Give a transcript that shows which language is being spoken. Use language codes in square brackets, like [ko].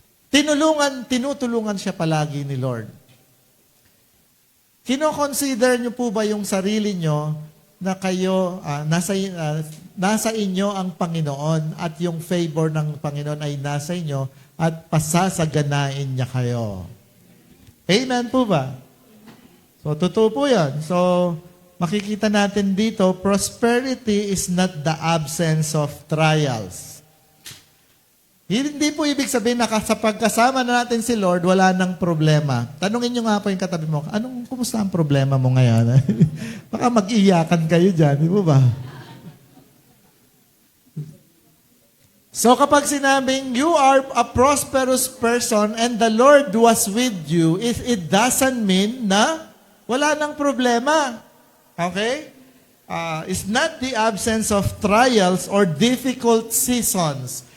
[tl] Tinutulungan siya palagi ni Lord. Kino-consider niyo po ba yung sarili niyo na kayo, nasa inyo ang Panginoon at yung favor ng Panginoon ay nasa inyo at pasasaganain niya kayo? Amen po ba? So, totoo po yan. So, makikita natin dito, [en] prosperity is not the absence of trials. [tl] Hindi po ibig sabihin na sa pagkasama na natin si Lord, wala nang problema. Tanungin nyo nga po yung katabi mo, kumusta ang problema mo ngayon? Baka mag-iyakan kayo dyan, di ba? So kapag sinabing, [en] you are a prosperous person and the Lord was with you, it doesn't mean [tl] na wala nang problema. [en] Okay? It's not the absence of trials or difficult seasons.